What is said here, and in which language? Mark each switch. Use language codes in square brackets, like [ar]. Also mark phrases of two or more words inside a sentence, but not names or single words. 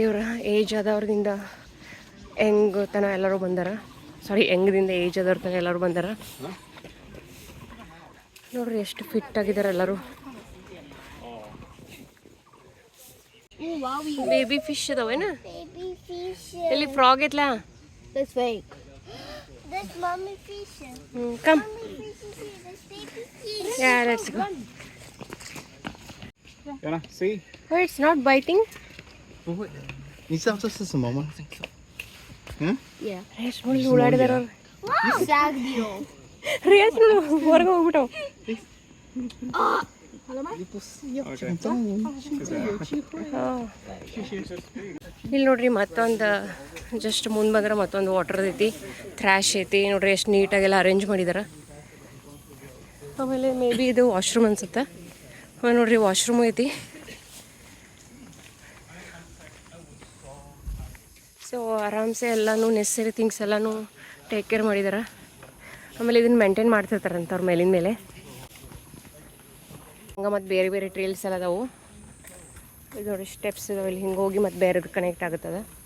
[kn] ಇವ್ರ ಏಜ್ ಆದವ್ರದಿಂದ ಹೆಂಗ್ ತನ ಎಲ್ಲರೂ ಬಂದಾರ. ಹೆಂಗದಿಂದ ಏಜ್ ಆದವ್ರ ತನ ಎಲ್ಲರೂ ಬಂದಾರ. ನೋಡ್ರಿ ಎಷ್ಟು ಫಿಟ್ ಆಗಿದ್ದಾರೆ ಎಲ್ಲರೂ. [en] baby fish [kn] ಅದಾವೇನ? ಎಲ್ಲಿ ಫ್ರಾಗ್ ಐತ್ಲಾ? [en] That's fake. That's mommy fish. Come. Mommy fish. That's baby fish. Yeah, let's go. Yana, see? Oh, it's not biting? [zh] 不会。你知道这是什么吗？嗯 [en] Yeah. [kn] ರೇಷ್ಮೆ ಓಡಾಡಿದಾರ [en] Stag deal. [kn] ರೇಷ್ಮೆ ಹೊರಗೆ ಹೋಗ್ಬಿಟ್ಟು [zh] 你不是要讲中文，现在有机会。谢谢。 [kn] ಇಲ್ಲಿ ನೋಡ್ರಿ ಮತ್ತೊಂದು ಜಸ್ಟ್ ಮುಂದೆ ಬಂದ್ರೆ ಮತ್ತೊಂದು ವಾಟರ್ ಐತಿ ಥ್ರ್ಯಾಶ್ ಐತಿ ನೋಡ್ರಿ ಎಷ್ಟು ನೀಟಾಗೆಲ್ಲ ಅರೇಂಜ್ ಮಾಡಿದಾರೆ ಆಮೇಲೆ [en] may be [kn] ಇದು ವಾಶ್ರೂಮ್ ಅನ್ಸುತ್ತೆ ಆಮೇಲೆ ನೋಡ್ರಿ ವಾಶ್ರೂಮ್ ಐತಿ ಸೊ ಆರಾಮ್ಸೆ ಎಲ್ಲನೂ [en] necessary things [kn] ಎಲ್ಲನೂ [en] take care [kn] ಮಾಡಿದಾರೆ ಆಮೇಲೆ ಇದನ್ನು ಮೇಂಟೈನ್ ಮಾಡ್ತಿರ್ತಾರಂತ ಅವ್ರ ಮೇಲಿನ ಮೇಲೆ ಹಂಗೆ ಮತ್ತು ಬೇರೆ ಬೇರೆ ಟ್ರೇಲ್ಸ್ ಎಲ್ಲ ಅದಾವು ಇದು ನೋಡಿ ಸ್ಟೆಪ್ಸ್ ಇದಾವೆ ಇಲ್ಲಿ ಹಿಂಗೆ ಹೋಗಿ ಮತ್ತು ಬೇರೆದು ಕನೆಕ್ಟ್ ಆಗುತ್ತದೆ